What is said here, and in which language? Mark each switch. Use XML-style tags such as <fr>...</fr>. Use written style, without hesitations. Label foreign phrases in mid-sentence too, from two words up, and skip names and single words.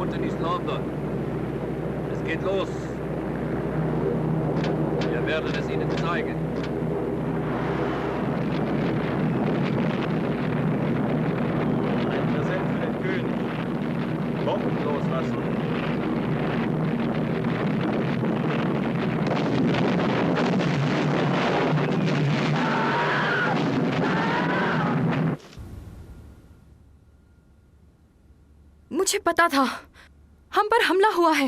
<de>East London. Es geht los. Wir werden es Ihnen zeigen. Ein Präsent für den König. Bomben loslassen.</de> <hi>मुझे पता था हम पर हमला हुआ है।</hi>